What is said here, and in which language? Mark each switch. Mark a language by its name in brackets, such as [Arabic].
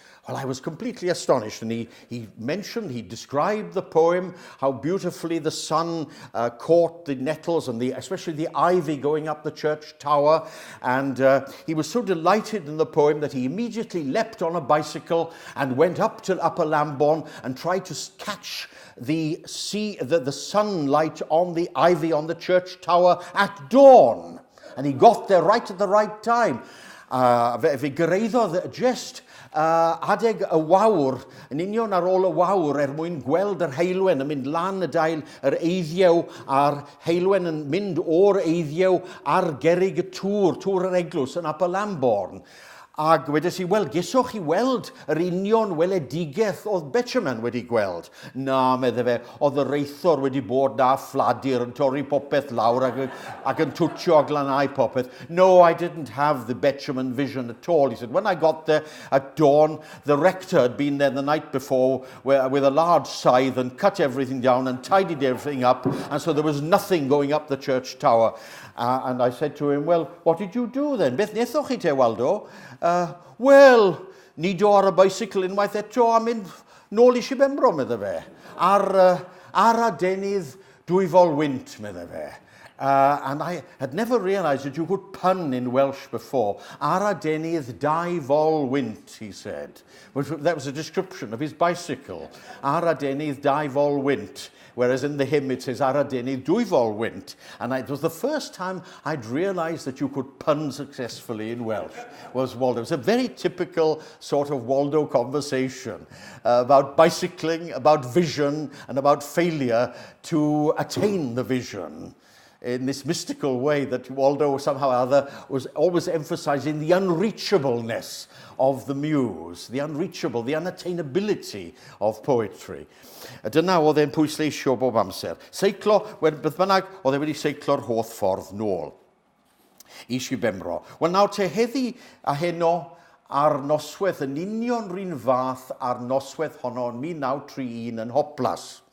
[English] Well, I was completely astonished, and he described the poem, how beautifully the sun caught the nettles and especially the ivy going up the church tower, and he was so delighted in the poem that he immediately leapt on a bicycle and went up to Upper Lambourne and tried to catch the sunlight on the ivy on the church tower at dawn. And he got there right at the right time. [Welsh] Fe gyrraeddodd just adeg y wawr, yn union ar ôl y wawr, mwyn gweld yr heilwen yn mynd lan y dail yr eiddiw, a'r heilwen yn mynd o'r eiddiw ar gerrig y tŵr yr eglwys yn Upper Lambourne. Ac wedes i, wel, geswch chi weld yr union weledigaeth oedd Betjeman wedi gweld. Na, medde fe, oedd y reithor wedi bod na ffladur yn torri popeth lawr ac yn twtio a glanhau popeth. [English] No, I didn't have the Betjeman vision at all. He said, when I got there at dawn, the rector had been there the night before with a large scythe and cut everything down and tidied everything up, and so there was nothing going up the church tower. And I said to him, well, what did you do then? [Welsh] Beth nethoch chi te, Waldo? Well, nid o ar y bicycle unwaith eto a mynd nôl I Shibembro, medde fe. Ar adenydd dwyfol wynt, medde fe. [English] And I had never realised that you could pun in Welsh before. [Welsh] Ar adenydd dau fol wynt, [English] he said. That was a description of his bicycle. [Welsh] Ar adenydd dau fol wynt. [English] Whereas in the hymn it says, [Welsh] Ar adenydd dwy fol wynt. [English] And it was the first time I'd realised that you could pun successfully in Welsh, was Waldo. It was a very typical sort of Waldo conversation about bicycling, about vision, and about failure to attain the vision, in this mystical way that Waldo somehow or other was always emphasizing the unreachableness of the muse, the unreachable, the unattainability of poetry. [Welsh] Dyna oedd e'n pwysleisio bob amser. Seiclo, beth bynnag, oedd e wedi seiclo'r holl ffordd nôl I Shibembro. Wel nawr te heddi a heno ar noswaith yn union rhan fath ar noswaith honno yn 1931 yn Hoplas.